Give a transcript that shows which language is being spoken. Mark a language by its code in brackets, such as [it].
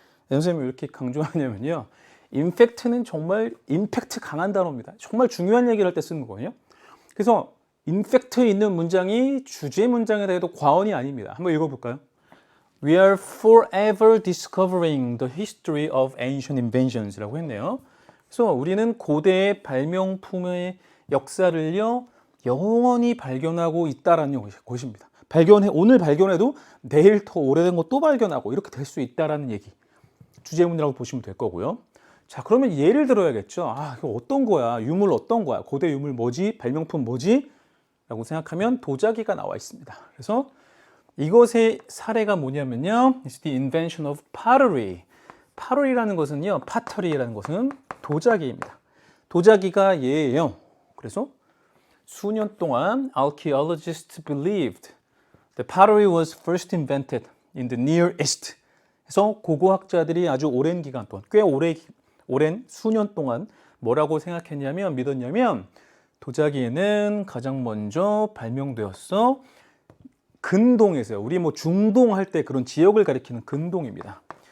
[ko] 선생님이 왜 이렇게 강조하냐면요. In fact는 정말 임팩트 강한 단어입니다. 정말 중요한 얘기를 할 때 쓰는 거거든요. 그래서 in fact 있는 문장이 주제 문장에 대해도 과언이 아닙니다. 한번 읽어볼까요? [en] We are forever discovering the history of ancient inventions라고 [ko] 했네요. 그래서 우리는 고대의 발명품의 역사를요 영원히 발견하고 있다라는 것입니다. 오늘 발견해도 내일 더 오래된 거 또 발견하고 이렇게 될 수 있다라는 얘기. 주제문이라고 보시면 될 거고요. 자, 그러면 예를 들어야겠죠. 이거 어떤 거야? 유물 어떤 거야? 고대 유물 뭐지? 발명품 뭐지? 라고 생각하면 도자기가 나와 있습니다. 그래서 이것의 사례가 뭐냐면요. [en] It's the invention of pottery. [ko] pottery라는 것은요. pottery라는 것은 도자기입니다. 도자기가 예예요. 그래서 수년 동안 [en] archaeologists believed that pottery was first invented in the Near East. [ko] 그래서 고고학자들이 아주 오랜 기간 동안, 꽤 오랜 수년 동안 뭐라고 생각했냐면, 믿었냐면 도자기는 가장 먼저 발명되었어 근동에서요. 우리 뭐 중동 할 때 그런 지역을 가리키는 근동입니다.